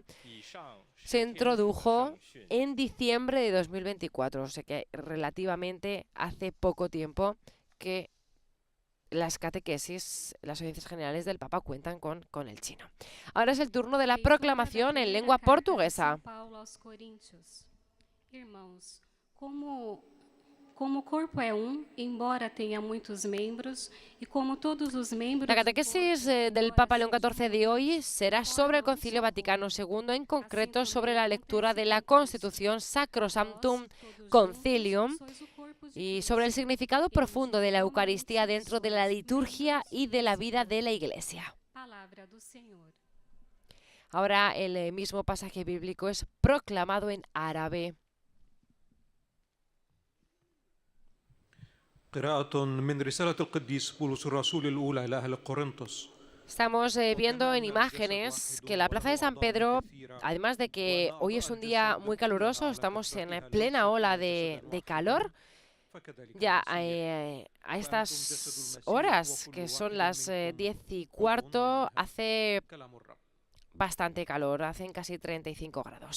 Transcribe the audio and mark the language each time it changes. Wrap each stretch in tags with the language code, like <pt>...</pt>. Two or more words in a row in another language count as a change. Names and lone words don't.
<es>Se introdujo en diciembre de 2024, o sea que relativamente hace poco tiempo que las catequesis, las audiencias generales del Papa cuentan con el chino. Ahora es el turno de la proclamación en lengua portuguesa.</es> <pt>Irmãos, como o corpo é embora tenha muitos membros, e como todos os membros.</pt> <es>La catequesis del Papa León XIV de hoy será sobre el Concilio Vaticano II, en concreto sobre la lectura de la Constitución Sacrosanctum Concilium y sobre el significado profundo de la Eucaristía dentro de la liturgia y de la vida de la Iglesia. Ahora el mismo pasaje bíblico es proclamado en árabe.</es> <ar>قراءة من رسالة القديس بولس الرسول الأولى إلى أهل قرنطس.</ar> <es>Estamos viendo en imágenes que la Plaza de San Pedro, además de que hoy es un día muy caluroso, estamos en plena ola de calor, Ya a estas horas, que son las 10:15, hace bastante calor, hacen casi 35 grados.</es>